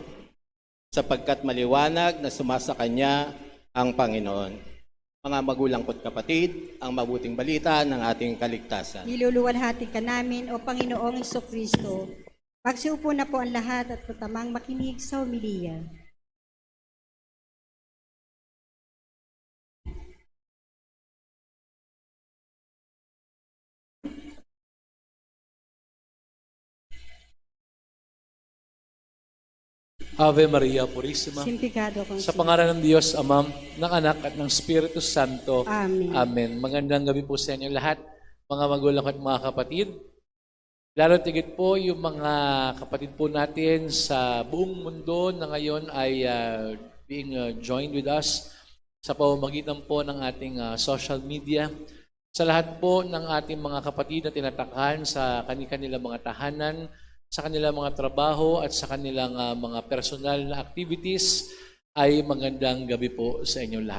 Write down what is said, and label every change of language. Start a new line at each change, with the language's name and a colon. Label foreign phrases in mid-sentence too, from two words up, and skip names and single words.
Filipino: Sapagkat maliwanag na sumasa kanya ang Panginoon. Mga magulang ko't kapatid, ang mabuting balita ng ating kaligtasan. Niluluwalhati ka namin, O Panginoong Jesucristo. Magsiupo na po ang lahat at tutamang makinig sa homilya.
Latin: Ave Maria Purissima. Simplicado kong
Filipino: Sa pangalan ng Diyos, Ama, ng Anak at ng Espiritu Santo. Amen. Amen. Magandang gabi po sa inyo lahat, mga magulang at mga kapatid. Lalo tigit po yung mga kapatid po natin sa buong mundo na ngayon ay
English: being joined with us
Filipino: sa pamamagitan po ng ating social media. Sa lahat po ng ating mga kapatid na tinatakhan sa kanilang mga tahanan, sa kanilang mga trabaho at sa kanilang mga personal na activities, ay magandang gabi po sa inyong lahat.